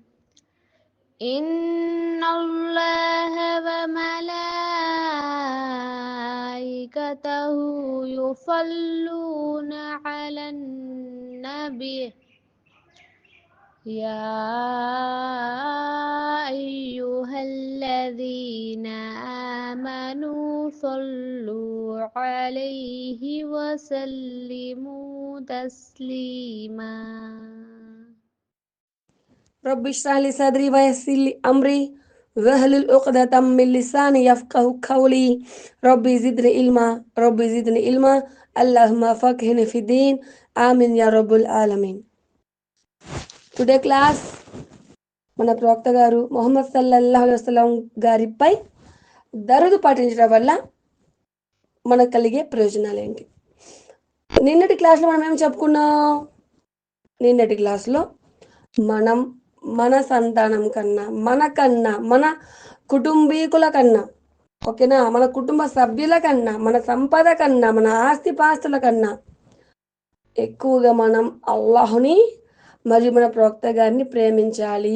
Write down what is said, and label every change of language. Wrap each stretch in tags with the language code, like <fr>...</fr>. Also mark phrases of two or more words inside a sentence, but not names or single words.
<ar>إن الله وملائكته يصلون على النبي يا أيها الذين آمنوا صلوا عليه وسلموا تسليما. رب اشرح لي صدري ويسر لي أمري واحلل عقدة من لساني يفقهوا قولي. ربي زدني علما ربي زدني علما اللهم فقهني في الدين آمين يا رب العالمين.</ar> <en>today class</en> <te>మన ప్రవక్త గారు మొహమ్మద్</te> <ar>صلى الله عليه وسلم</ar> <te>గారిపై దరుదు పాటించడం వల్ల మనకు కలిగే ప్రయోజనాలు ఏంటి? నిన్నటి క్లాస్లో మనం ఏం చెప్పుకున్నాం? నిన్నటి క్లాస్లో మనం మన సంతానం కన్నా మన కుటుంబీకుల కన్నా, ఓకేనా, మన కుటుంబ సభ్యుల కన్నా, మన సంపద కన్నా, మన ఆస్తిపాస్తుల కన్నా ఎక్కువగా మనం అల్లాహుని మరియు మన ప్రవక్త గారిని ప్రేమించాలి.</te>